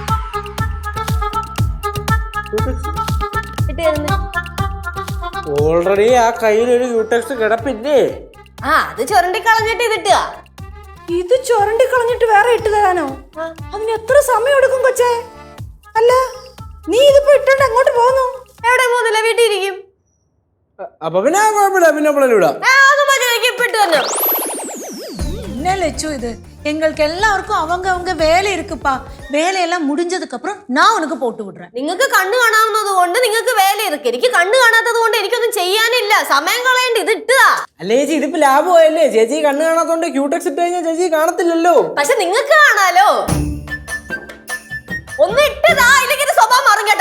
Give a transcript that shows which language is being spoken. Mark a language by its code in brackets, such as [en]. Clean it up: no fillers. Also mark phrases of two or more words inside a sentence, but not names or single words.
[ml] ഓൾറെഡി ആ കയ്യിലൊരു ക്യൂടെക്സ് കിടപ്പില്ലേ? അത് ചുരണ്ടി കളഞ്ഞിട്ട് ഇതിട്ടുക. ഇത് ചുരണ്ടി കളഞ്ഞിട്ട് വേറെ ഇട്ട് തരാനോ? അതിന് എത്ര സമയം എടുക്കും കൊച്ചേ? അല്ല നീ ഇതിപ്പോ ഇട്ടോണ്ട് എങ്ങോട്ട് പോകുന്നു? എവിടെ പോകുന്നില്ല, വീട്ടിൽ ഇരിക്കും. അപ്പൊ പിന്നെ കുഴപ്പമില്ല, പിന്നെ [ta] என்ன லட்சு இது? எங்களுக்கு எல்லாருக்கும் அவங்க வேலை இருக்குப்பா. வேலையெல்லாம் முடிஞ்சதுக்கு அப்புறம் நான் உனக்கு போட்டு விடுறேன். [ml] നിങ്ങൾക്ക് കണ്ണ് കാണാവുന്നത് കൊണ്ട് നിങ്ങൾക്ക് വേല ഇരിക്കും. എനിക്ക് കണ്ണ് കാണാത്തത് കൊണ്ട് എനിക്കൊന്നും ചെയ്യാനില്ല. സമയം കളയേണ്ട ഇത് ഇട്ടുക. അല്ലേ ചേച്ചി, ഇതിപ്പോ ലാഭമായല്ലേ? ചേച്ചി കണ്ണ് കാണാത്തോണ്ട് ക്യൂടെക്സ് ഇട്ട് കഴിഞ്ഞാൽ ചേച്ചി കാണത്തില്ലല്ലോ. പക്ഷെ നിങ്ങൾക്ക് കാണാലോ. ഒന്ന് ഇട്ടതാ, ഇല്ലെങ്കിൽ ഇത് സ്വഭാവം മാറും കേട്ടാ.